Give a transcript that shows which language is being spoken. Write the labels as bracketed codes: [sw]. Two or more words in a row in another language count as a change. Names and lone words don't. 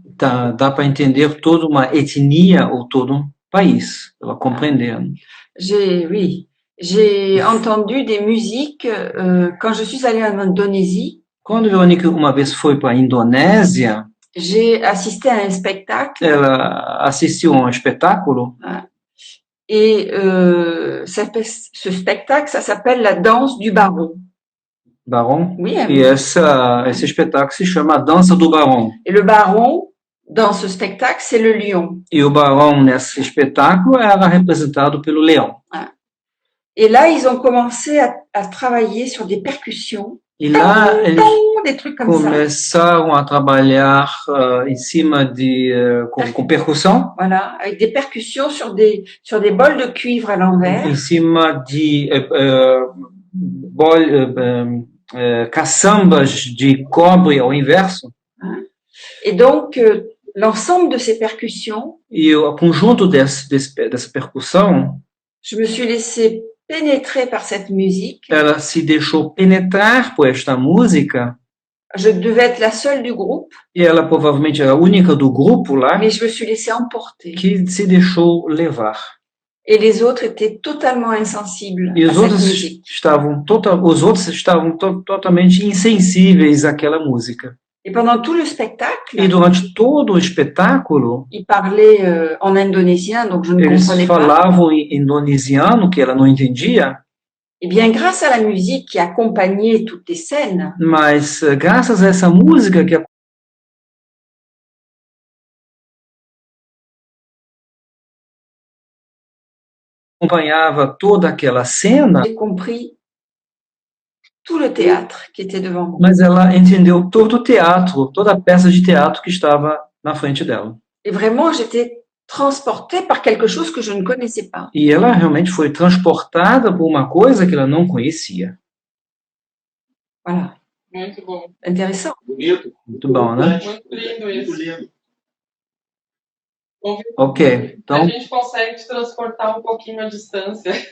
[pt] dá para entender toda uma etnia ou todo um país, ela compreendendo. [fr] J'ai entendu des musiques quand je suis allée en Indonésie. [pt] Quando a Verônica uma vez foi para a Indonésia, [fr] J'ai assisté à un spectacle [pt] ela assistiu a um espetáculo [fr] et ce spectacle, ça s'appelle la danse du Baron. [pt] Barão, [fr] Oui, [pt] e esse espetáculo se chama A Dança do Barão. [fr] et le Baron, dans ce spectacle, c'est le lion. [pt] E o Barão, nesse espetáculo, era representado pelo leão. [fr] Et là, ils ont commencé à travailler sur des percussions, [pt] E lá eles [fr] des trucs comme ça. [pt] começaram a trabalhar em cima com percussão, [fr] Voilà, avec des percussions sur des bols de cuivre à l'envers. [pt] em cima de caçambas de cobre ao inverso. [fr] Et donc, l'ensemble de ces percussions, [pt] E o conjunto dessa percussão, [fr] je me suis laissée pénétrer par cette musique. [pt] ela se deixou penetrar por esta música, [fr] Je devais être la seule du groupe, [pt] e ela provavelmente era a única do grupo lá [fr] mais je me suis laissée emporter. [pt] que se deixou levar. [fr] Et les autres étaient totalement insensibles [pt] E [fr] à cette musique. [pt] os outros estavam totalmente insensíveis àquela música. [fr] Et pendant tout le spectacle, [pt] E durante todo o espetáculo, [fr] ils parlaient en indonésien, donc je ne [pt] eles [fr] comprenais pas. [pt] falavam em indonesiano, que ela não entendia, [fr] Eh bien, grâce à la musique qui accompagnait toutes les scènes, [pt] mas graças a essa música que acompanhava toda aquela cena, [fr] j'ai compris tout le théâtre qui était devant moi. [pt] mas ela entendeu todo o teatro, toda a peça de teatro que estava na frente dela. [fr] Et vraiment, j'étais transportée par quelque chose que je ne connaissais pas. [pt] E ela realmente foi transportada por uma coisa que ela não conhecia. [fr] Voilà, [pt] Muito bom. [fr] intéressant. [pt] Bonito. Muito bom, né? Muito lindo Muito isso. lindo. Bom, Ok, a então gente consegue te transportar um pouquinho à distância.